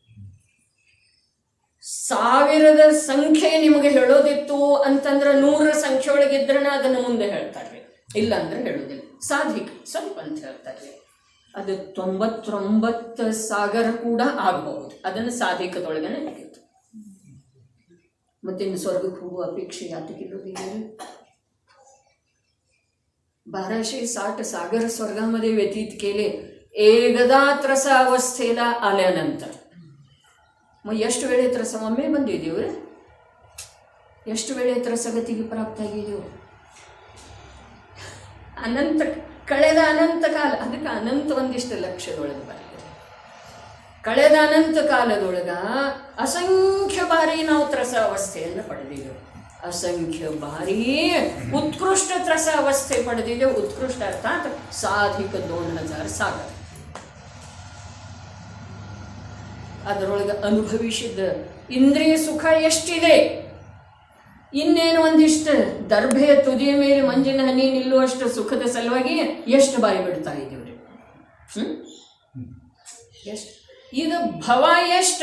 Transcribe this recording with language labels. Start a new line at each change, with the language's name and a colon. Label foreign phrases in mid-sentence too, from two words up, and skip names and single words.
Kannada: 1000 ಸಂಖ್ಯೆ ನಿಮಗೆ ಹೇಳೋದಿತ್ತು ಅಂತಂದ್ರೆ 100 ಸಂಖ್ಯೆಯೊಳಗೆ ಇದ್ರೆ ಅದನ್ನು ಮುಂದೆ ಹೇಳ್ತಾರೆ, ಇಲ್ಲ ಅಂದ್ರೆ ಹೇಳೋದಿಲ್ಲ. ಸಾಧಿಕ ಸ್ವಲ್ಪ ಅಂತ ಹೇಳ್ತಾರೆ. ಅದು 99 ಸಾಗರ ಕೂಡ ಆಗಬಹುದು. ಅದನ್ನು ಸಾಧಿಕದೊಳಗನೆ ಹಾಕಿತ್ತು. ಮತ್ತಿನ್ನು ಸ್ವರ್ಗಕ್ಕೆ ಹೋಗುವ ಅಪೇಕ್ಷೆ ಯಾತಕ್ಕಿರೋದಿಲ್ಲ.
Marathi: 1260 सागर स्वर्गामध्ये व्यतीत केले. एकदा त्रस अवस्थेला आल्यानंतर मग
Kannada: ಎಷ್ಟು ವೇಳೆ ತ್ರಸ ಒಮ್ಮೆ ಬಂದಿದ್ದೀವ್ರಿ? ಎಷ್ಟು ವೇಳೆ ತ್ರಸಗತಿಗೆ ಪ್ರಾಪ್ತ ಆಗಿದ್ದೀವಿ? ಅನಂತ ಕಳೆದ ಅನಂತ ಕಾಲ. ಅದಕ್ಕೆ ಅನಂತ ಒಂದಿಷ್ಟು ಲಕ್ಷದೊಳಗೆ ಬರ್ತದೆ. ಕಳೆದ ಅನಂತ ಕಾಲದೊಳಗ ಅಸಂಖ್ಯ ಬಾರಿ ನಾವು ತ್ರಸ ಅವಸ್ಥೆಯನ್ನು ಪಡೆದಿದ್ದೆವು.
Marathi: असंख्य बारी उत्कृष्ट त्रस अवस्थे पಡೆದಿದೆ. उत्कृष्ट अर्थात साधिक 2000 सागर.
Kannada: ಅದರೊಳಗೆ ಅನುಭವಿಸಿದ ಇಂದ್ರಿಯ ಸುಖ ಎಷ್ಟಿದೆ? ಇನ್ನೇನು ಒಂದಿಷ್ಟು ದರ್ಭೆಯ ತುದಿಯ ಮೇಲೆ ಮಂಜಿನ ಹನಿ ನಿಲ್ಲುವಷ್ಟು ಸುಖದ ಸಲುವಾಗಿ ಎಷ್ಟು ಬಾಯಿ ಬಿಡ್ತಾ ಇದ್ದೀವ್ರಿ? ಎಷ್ಟು? ಇದು ಭವ ಎಷ್ಟು?